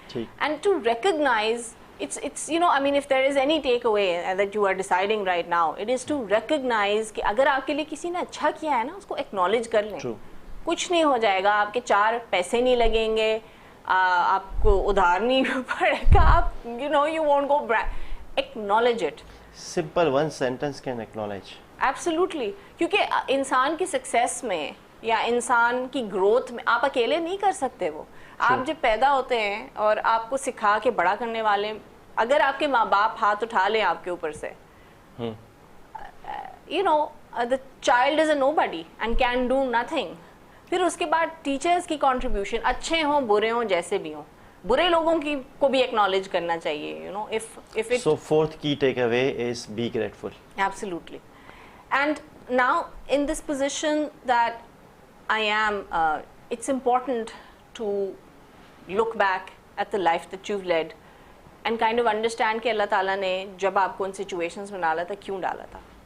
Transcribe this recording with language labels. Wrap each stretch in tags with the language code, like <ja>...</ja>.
<en>and to recognise it's I mean if there is any takeaway that you are deciding right now, it is to recognize</en> <ur>کہ اگر آپ کے لیے کسی نے اچھا کیا ہے نا, اس کو acknowledge کر لیں. کچھ نہیں ہو جائے گا, آپ کے 4 پیسے نہیں لگیں گے, آپ کو ادھار نہیں پڑے گا, آپ</ur> <en>you won't go acknowledge it. Simple one sentence can acknowledge. Absolutely.</en> <ur>کیونکہ انسان کی سکسیس میں یا انسان کی گروتھ میں آپ اکیلے نہیں کر سکتے. وہ آپ جب پیدا ہوتے ہیں اور آپ کو سکھا کے بڑا کرنے والے, اگر آپ کے ماں باپ ہاتھ اٹھا لیں آپ کے اوپر سے,</ur> <en>the child is a nobody and can do nothing.</en> <ur>پھر اس کے بعد ٹیچرز کی کنٹریبیوشن, اچھے ہوں برے ہوں جیسے بھی ہوں, برے لوگوں کی کو بھی ایکنالج کرنا چاہیے.</ur> <en>if it, so fourth key takeaway is be grateful. Absolutely. And now in this position that I am, it's important to look back at the life that you've led and kind of understand</en> <ur>کہ اللہ تعالیٰ نے جب آپ کو ان situations میں ڈالا تھا</ur> <en>کیوں ڈالا تھا.</en>